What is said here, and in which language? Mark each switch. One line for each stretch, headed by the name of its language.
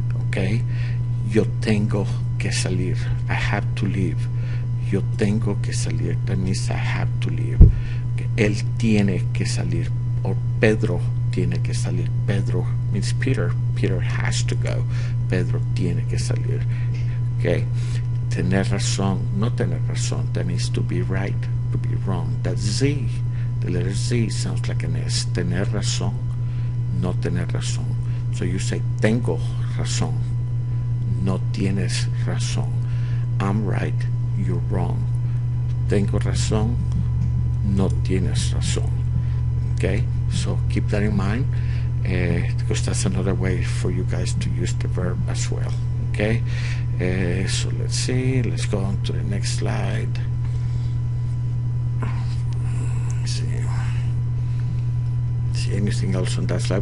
Spanish: Okay, yo tengo que salir.
English: I have to leave.
Spanish: Yo tengo que salir.
English: That means I have to leave.
Spanish: Okay. Él tiene que salir. Or Pedro tiene que salir.
English: Pedro means Peter. Peter has to go.
Spanish: Pedro tiene que salir.
English: Okay.
Spanish: Tener razón, no tener razón.
English: That means to be right, to be wrong. That Z, the letter Z sounds like an S.
Spanish: Tener razón, no tener razón.
English: So you say
Spanish: tengo razón. No tienes razón.
English: I'm right, you're wrong.
Spanish: Tengo razón, no tienes razón.
English: Okay, so keep that in mind, because that's another way for you guys to use the verb as well. Okay, so let's see, let's go on to the next slide. See anything else on that slide?